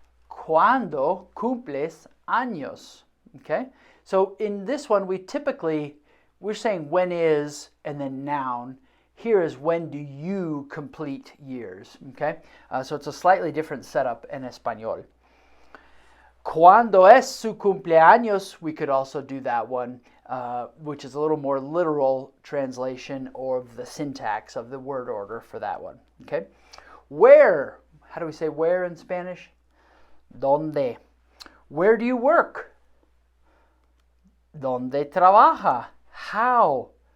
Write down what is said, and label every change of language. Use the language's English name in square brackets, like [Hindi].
[Spanish] ¿Cuándo cumples años? Okay? [English] So in this one, we're saying when is and then noun. Here is when do you complete years, okay? So it's a slightly different setup in Español. [Spanish] ¿Cuándo es su cumpleaños? [English] We could also do that one, which is a little more literal translation of the syntax of the word order for that one, okay? Where? How do we say where in Spanish? ¿Dónde? Where do you work? [Spanish] ¿Dónde trabaja? [English] How?